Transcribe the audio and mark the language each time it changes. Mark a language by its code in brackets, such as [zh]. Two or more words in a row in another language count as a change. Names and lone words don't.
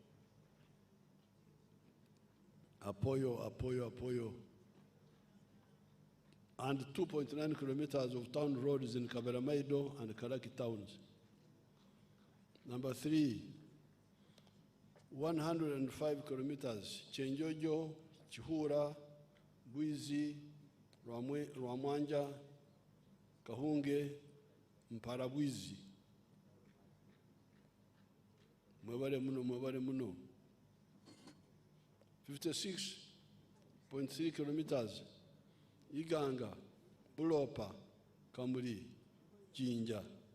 [en] Apoyo. And 2.9 kilometers of town roads in Kaberamaido and Karaki towns. Number 3, 105 kilometers Chenjojo, Chihura, Bwizi, Rwamwanja, Kahunge, Mparabwizi. [nyn] Mwebare muno. [en] 56.3 kilometers Iganga, Bulopa, Kamuri, Jinja.